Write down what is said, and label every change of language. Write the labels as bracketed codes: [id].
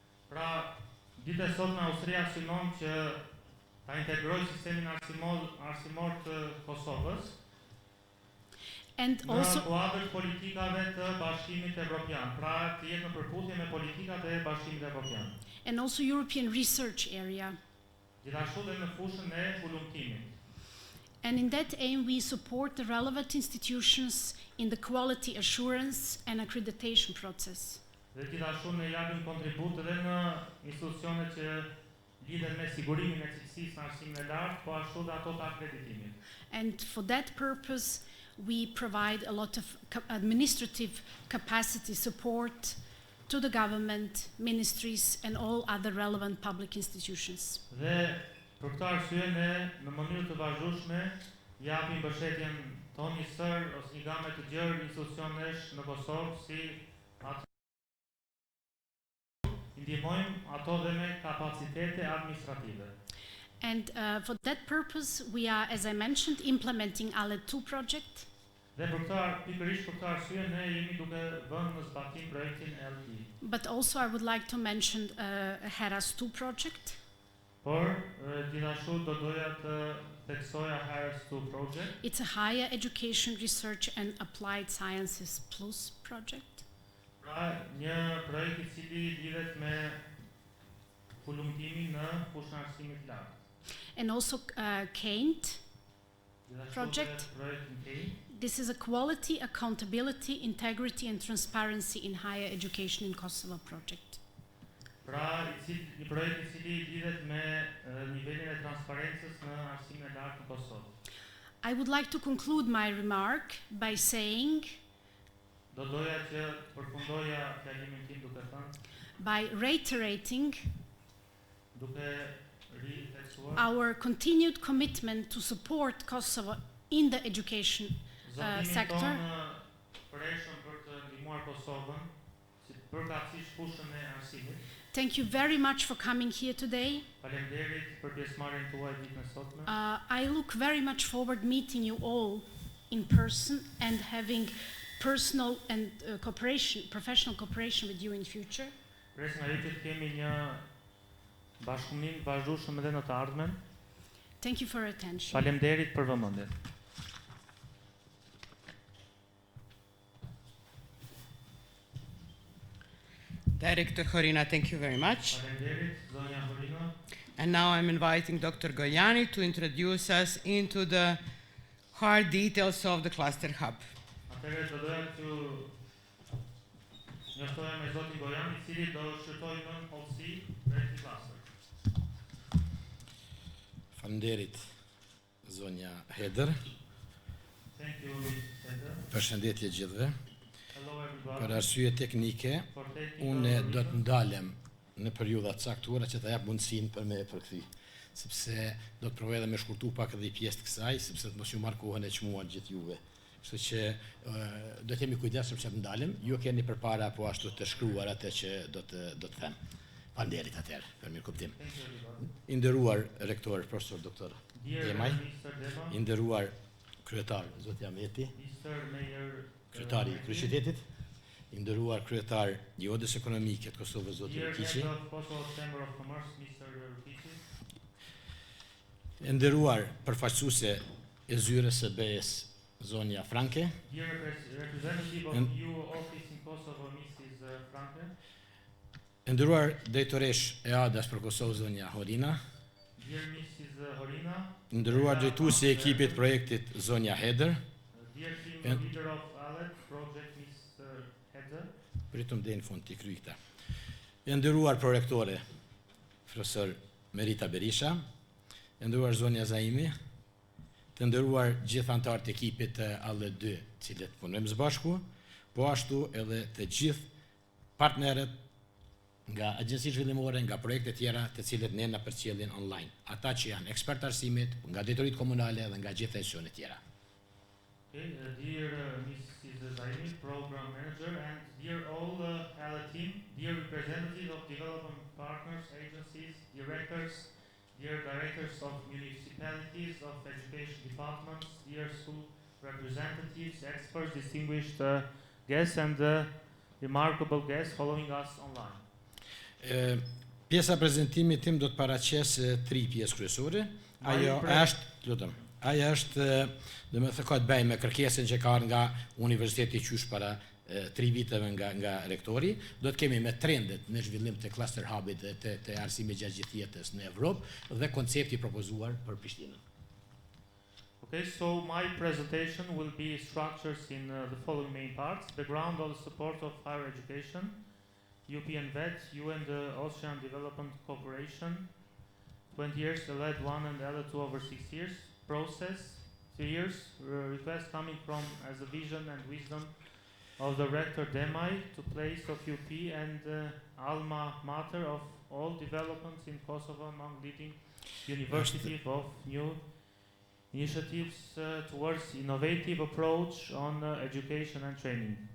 [sq] Pra, ditë e sotme Austria synon që ta integrojë sistemin arsimor të Kosovës [en] and [sq] në [en] also [sq] kuadër politikave të Bashkimit Evropian, pra të jetë në përputhje me politikat e Bashkimit Evropian. [en] and also European research area. [sq] Gjithashtu dhe në fushën e hulumtimit. [en] And in that aim, we support the relevant institutions in the quality assurance and accreditation process. [sq] Dhe gjithashtu ne japim kontribut edhe në institucionet që lidhen me sigurimin e cilësisë në arsimin e lartë, po ashtu dhe ato të akreditimit. [en] And for that purpose, we provide a lot of administrative capacity support to the government, ministries, and all other relevant public institutions. [sq] Dhe për këtë arsye ne në mënyrë të vazhdueshme japim mbështetjen tonë një sër ose një gamë të gjerë institucionesh në Kosovë si ato ndihmojmë ato dhe me kapacitete administrative. [en] And for that purpose, we are, as I mentioned, implementing ALE 2 project. [sq] Dhe pikërisht për këtë arsye ne jemi duke vënë në zbatim projektin LT. [en] But also I would like to mention HERAS 2 project. [sq] Por gjithashtu do doja të theksoja HERAS 2 [en] project. It's a higher education research and applied sciences plus project. [sq] Pra, një projekt I cili lidhet me hulumtimin në fushën e arsimit lartë. [en] And also CAINT project. This is a quality, accountability, integrity and transparency in higher education in Kosovo project. [sq] Pra, një projekt I cili lidhet me nivelin e transparencës në arsimin e lartë në Kosovë. [en] I would like to conclude my remark by saying, [sq] Do doja që përfundoja fjalimin tim duke thënë, [en] by reiterating [sq] duke ritheksuar [en] our continued commitment to support Kosovo in the education sector. [sq] Përreshëm për të ndihmuar Kosovën, si përkatësisht fushën e arsimit. [en] Thank you very much for coming here today. [sq] Faleminderit për pjesëmarrjen tuaj ditën e sotme. [en] I look very much forward meeting you all in person and having personal and professional cooperation with you in future. [sq] Pres nga ju që të kemi një bashkëpunim të vazhdueshëm edhe në të ardhmen. [en] Thank you for your attention. [sq] Faleminderit për vëmendjen. [en] Director Horina, thank you very much. [sq] Faleminderit zonja Horina. [en] And now I'm inviting Dr. Gojani to introduce us into the hard details of the cluster hub. [sq] Atëherë do doja t'ju njoftoja me zotin Gojani, i cili do shkruajë nën hollësi drejt këtij klasteri. Faleminderit zonja Heder. [en] Thank you, Ms. Heder. [sq] Përshëndetje gjithëve. [en] Hello everybody. [sq] Për arsye teknike, [en] For technical [sq] unë do të [en] reasons, [sq] ndalem në periudha të caktuara që të jap mundësinë për me përkthy, sepse do të provoj edhe me shkurtu pak edhe pjesë të kësaj, sepse të mos ju marr kohën e çmuar gjithë juve. Kështu që do të jemi kujdesshëm që të ndalem, ju keni përpara po ashtu të shkruar atë që do të them. Faleminderit atëherë për mirëkuptim. [en] thank you everybody. [sq] I nderuar rektor profesor doktor [en] Dear Demaj, Mr. Dema, [sq] i nderuar kryetar zoti Ameti, [en] Mr. Mayor, [sq] kryetari i kryeqytetit, i nderuar kryetar i Odës Ekonomike të Kosovës zoti [en] Dear Rukiqi, Head of Kosovo Chamber of Commerce, Mr. Rukiqi, [sq] i nderuar përfaqësuese e zyrës së BE-s zonja Franke, [en] Dear Representative of EU Office in Kosovo, Mrs. Franke, [sq] i nderuar drejtoresh e ADA-s për Kosovë zonja Horina, [en] Dear Mrs. Horina, [sq] i nderuar drejtuesi e ekipit projektit zonja Heder, [en] Dear Team And- Leader of ALET Project, Mr. Heder, [sq] pritëm deri në fund të kry këta. I nderuar prorektore profesor Merita Berisha, i nderuar zonja Zaimi, të nderuar gjithë anëtarët e ekipit të ALE2, cilët punojmë së bashku, po ashtu edhe të gjithë partnerët nga agjenci zhvillimore, nga projekte tjera të cilët ne na përcjellin online. Ata që janë ekspert arsimit, nga drejtoritë komunale dhe nga gjithë institucionet tjera. [en] okay, dear Mrs. Zaini, Program Manager, and dear all ALET team, dear representatives of development partners, agencies, directors, dear directors of municipalities, of education departments, dear school representatives, experts, distinguished guests, and remarkable guests following us online. [sq] Pjesa prezantimit tim do të paraqes 3 pjesë kryesore. Ajo është, do të thënë, ka të bëjë me kërkesën që ka ardhur nga Universiteti Qysh para 3 viteve nga rektori. Do të kemi me trendet në zhvillim të cluster hubit dhe të arsimit gjatë gjithë jetës në Evropë dhe koncepti propozuar për Prishtinën. [en] Okay, so my presentation will be structured in the following main parts: background of the support of higher education, European VET, UN, the Austrian Development Cooperation, 20 years, LED 1 and LED 2 over 6 years, process, 3 years, request coming from as a vision and wisdom of the Rector Demai to place of UP and alma mater of all developments in Kosovo among leading universities of new initiatives towards innovative approach on education and training.